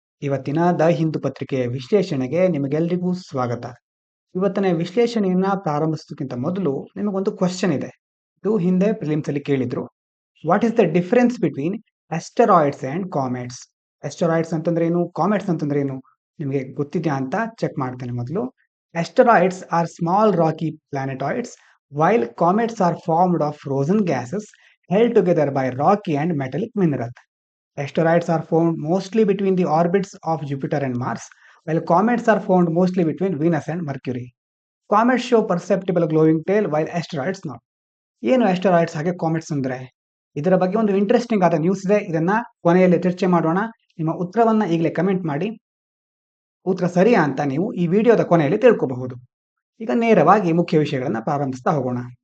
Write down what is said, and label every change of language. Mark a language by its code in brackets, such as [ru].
[kn] ಇವತ್ತಿನ ದ ಹಿಂದೂ ಪತ್ರಿಕೆಯ ವಿಶ್ಲೇಷಣೆಗೆ ನಿಮಗೆಲ್ಲರಿಗೂ ಸ್ವಾಗತ. ಇವತ್ತಿನ ವಿಶ್ಲೇಷಣೆಯನ್ನ ಪ್ರಾರಂಭಿಸೋದಕ್ಕಿಂತ ಮೊದಲು ನಿಮಗೊಂದು ಕ್ವಶನ್ ಇದೆ. ಇದು ಹಿಂದೆ ಪ್ರಿಲಿಮ್ಸ್ ಅಲ್ಲಿ ಕೇಳಿದ್ರು. [en] What is the difference between asteroids and comets? [kn] ಅಸ್ಟೆರಾಯ್ಡ್ಸ್ ಅಂತಂದ್ರೆ ಏನು, ಕಾಮೆಟ್ಸ್ ಅಂತಂದ್ರೆ ಏನು, ನಿಮಗೆ ಗೊತ್ತಿದೆಯಾ ಅಂತ ಚೆಕ್ ಮಾಡ್ತೇನೆ ಮೊದಲು. [en] Asteroids are small rocky planetoids, while comets are formed of frozen gases held together by rocky and metallic minerals. Asteroids are found mostly between the orbits of Jupiter and Mars, while comets are found mostly between Venus and Mercury. Comets show perceptible glowing tail, while asteroids not. [kn] ಏನು asteroids ಹಾಗೆ comets ಅಂದ್ರೆ? ಇದರ ಬಗ್ಗೆ ಒಂದು interesting ಆದ news ಇದೆ. ಇದನ್ನ ಕೊನೆಯಲ್ಲಿ ಚರ್ಚೆ ಮಾಡೋಣ. ನಿಮ್ಮ ಉತ್ತರವನ್ನ ಈಗಲೇ ಕಮೆಂಟ್ ಮಾಡಿ. ಉತ್ತರ ಸರಿಯಾ ಅಂತ ನೀವು ಈ ವಿಡಿಯೋದ ಕೊನೆಯಲ್ಲಿ ತಿಳ್ಕೋಬಹುದು. ಈಗ ನೇರವಾಗಿ ಮುಖ್ಯ ವಿಷಯಗಳನ್ನ ಪ್ರಾರಂಭಿಸ್ತಾ ಹೋಗೋಣ.